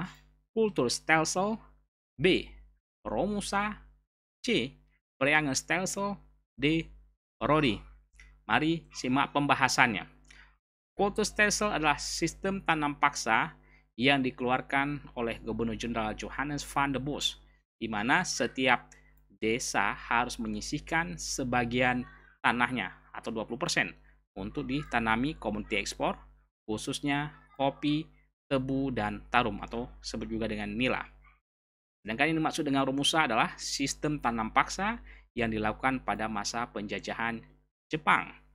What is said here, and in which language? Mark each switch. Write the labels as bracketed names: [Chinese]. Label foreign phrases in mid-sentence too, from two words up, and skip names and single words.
[Indonesian] Kulturstelsel, B. Romusa, C. Stelsel, D. Rodi. Mari simak pembahasannya. Kulturstelsel adalah sistem tanam paksa yang dikeluarkan oleh Gubernur Jenderal Johannes van der Bos, di mana setiap desa harus menyisihkan sebagian tanahnya atau 20% untuk ditanami komoditi ekspor, khususnya kopi, tebu, dan tarum atau sebut juga dengan nila. Sedangkan yang dimaksud dengan rumusa adalah sistem tanam paksa yang dilakukan pada masa penjajahan Jepang.